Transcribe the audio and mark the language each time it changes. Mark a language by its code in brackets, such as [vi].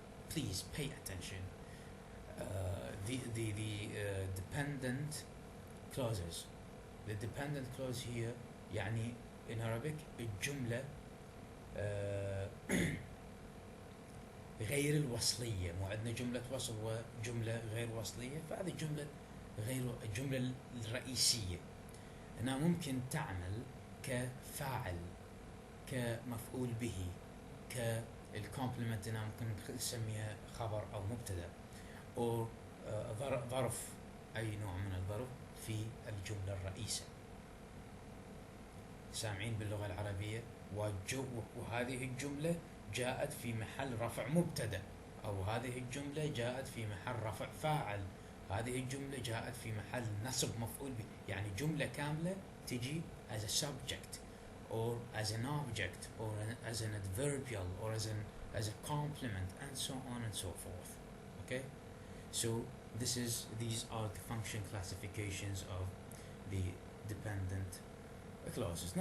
[en] Please pay attention. The dependent clauses. The dependent clause here يعني in Arabic [ar] الجملة غير الوصلية. مو عندنا جملة وصل وجملة غير وصلية، فهذه الجملة غير الجملة الرئيسية أنها ممكن تعمل كفاعل، كمفعول به، كالكومبلمنت أنها ممكن نسميها خبر أو مبتدأ، أو ظرف، أي نوع من الظرف في الجملة الرئيسة. سامعين باللغة العربية؟ وهذه الجملة جاءت في محل رفع مبتدأ، أو هذه الجملة جاءت في محل رفع فاعل، هذه الجملة جاءت في محل نصب مفعول به. يعني جملة كاملة تجي [en] as a subject or as an object or as an adverbial or as a complement and so on and so forth. Okay, so these are the function classifications of the dependent clauses.